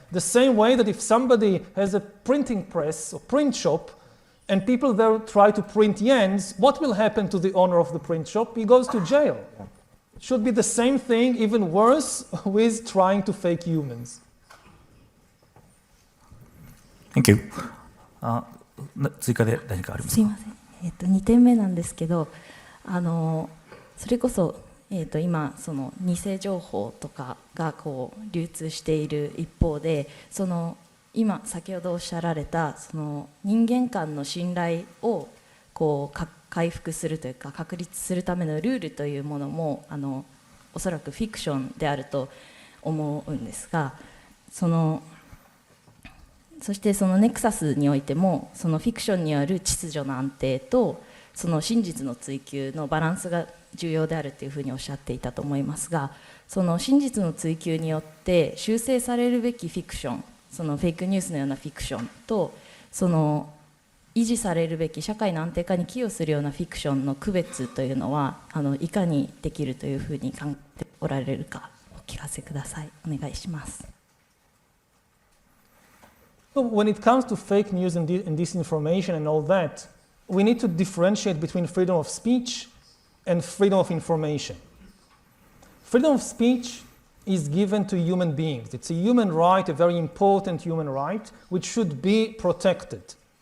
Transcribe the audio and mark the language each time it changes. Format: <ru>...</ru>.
<en>The same way that if somebody has a printing press or print shop and people there try to print yens, what will happen to the owner of the print shop? He goes to jail. It should be the same thing, even worse, with trying to fake humans. Thank you.</en> <ja>追加で何かありますか？すいません。 2点目なんですけど、それこそ、今その偽情報とかがこう流通している一方で、その今先ほどおっしゃられたその人間間の信頼をこう回復するというか確立するためのルールというものもおそらくフィクションであると思うんですが、そしてそのネクサスにおいてもそのフィクションによる秩序の安定とその真実の追求のバランスが重要であるというふうにおっしゃっていたと思いますが、その真実の追求によって修正されるべきフィクション、そのフェイクニュースのようなフィクションと、その維持されるべき社会の安定化に寄与するようなフィクションの区別というのは、いかにできるというふうに考えておられるかお聞かせください。お願いします。</ja> <en>When it comes to fake news and disinformation and all that, we need to differentiate between freedom of speech and freedom of information. Freedom of speech is given to human beings. It's a human right, a very important human right, which should be protected.</en>